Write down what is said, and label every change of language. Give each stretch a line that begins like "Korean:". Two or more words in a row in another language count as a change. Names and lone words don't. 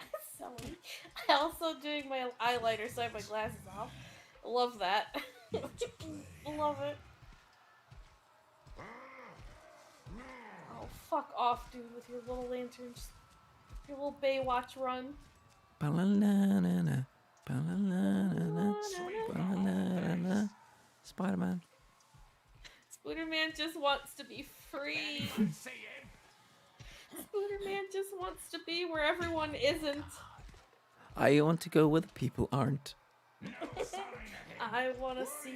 English: Silly. I also doing my eyeliner, so I have my glasses off. I love that. Love it. Oh, fuck off, dude, with your little lanterns. Your little Baywatch run. Ba-la-la-la-la, ba-la-la-la-la, ba-la-la-la-la. Spider-Man. Spooderman just wants to be free. Anyone see him? Spooderman just wants to be where everyone isn't. I want to go where the people aren't. No sign of him. I wanna What are see